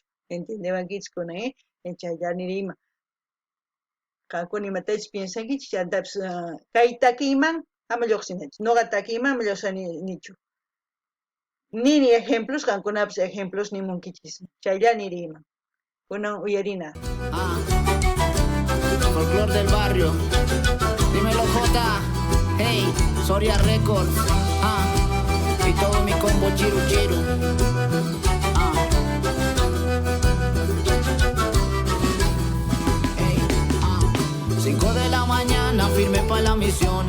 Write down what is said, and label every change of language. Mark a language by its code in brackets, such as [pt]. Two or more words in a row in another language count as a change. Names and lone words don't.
[qu] Entendebankichis kunan, chaylla nirima. Qankuna imatachus piensankichis chantapis kay takiyman ama lluqsinanchis. Nuqa takiyman ama lluqsini nichu. Nini ejemplos, kankunapas ejemplos nimunkichis. Chaylla nirima. Kunan uyarina. [es] Folclor del barrio. Dímelo J. Hey, Soria Records. Y todo mi combo chiru chiru. Hey, 5 de la mañana, firme pa' la misión.